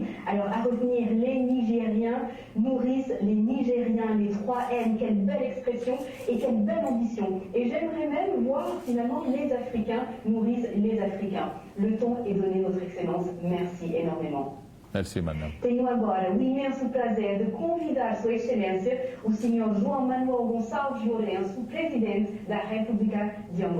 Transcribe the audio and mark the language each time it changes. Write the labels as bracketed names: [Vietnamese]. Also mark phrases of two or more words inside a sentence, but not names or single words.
[French] Alors, à revenir, les Nigériens nourrissent les Nigériens, les 3 N, quelle belle expression et quelle belle ambition. Et j'aimerais même voir finalement les Africains nourrissent les Africains. Le ton est donné, Votre Excellence. Merci énormément. Merci, madame. [Portuguese] Tenho agora o imenso prazer de convidar Sua Excelência, o Sr. João Manuel Gonçalves Lourenço, Presidente da República de Angola.